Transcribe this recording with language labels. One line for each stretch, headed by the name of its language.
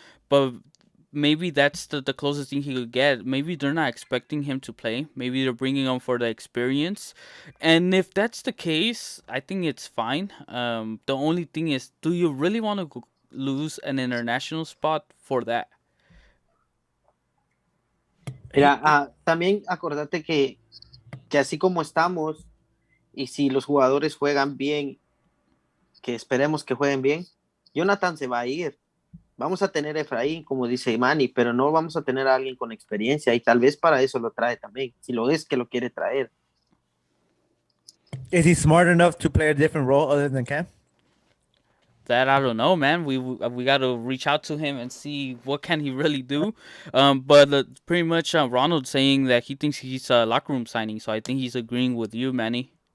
English: But maybe that's the closest thing he could get. Maybe they're not expecting him to play. Maybe they're bringing him for the experience. And if that's the case, I think it's fine. The only thing is, do you really want to lose an international spot for that?
Spanish: Mira, también acordate que así como estamos, y si los jugadores juegan bien, que esperemos que jueguen bien, Jonathan se va a ir. Vamos a tener a Efraín, como dice Manny, pero no vamos a tener a alguien con experiencia y tal vez para eso lo trae también, si lo es que lo quiere traer.
English: Is he smart enough to play a different role other than Cam? That I don't know, man. We got to reach out to him and see what can he really do. But pretty much Ronald saying that he thinks he's a locker room signing, so I think he's agreeing with you, Manny.